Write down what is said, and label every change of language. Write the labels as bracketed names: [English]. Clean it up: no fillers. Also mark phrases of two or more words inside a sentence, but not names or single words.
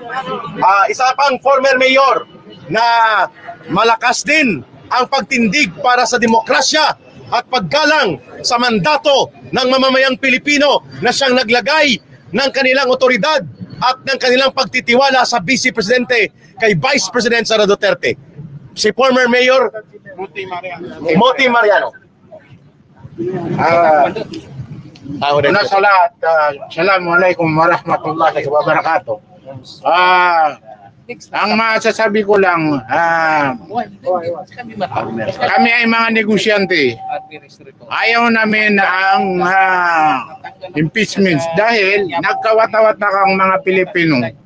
[Filipino] Isa pang [English] former mayor [Filipino] na malakas din ang pagtindig para sa demokrasya at paggalang sa mandato ng mamamayang Pilipino na siyang naglagay ng kanilang otoridad at ng kanilang pagtitiwala sa Vice Presidente kay [English] Vice President [Filipino] Sara Duterte. Si [English] former Mayor [Filipino] Moti Mariano. Una sa lahat, [Arabic] السلام عليكم ورحمة الله وبركاته. [Filipino] Ang masasabi ko lang, kami ay mga negosyante. Ayaw namin ang impeachment dahil nagkawat-awat na kang mga Pilipino.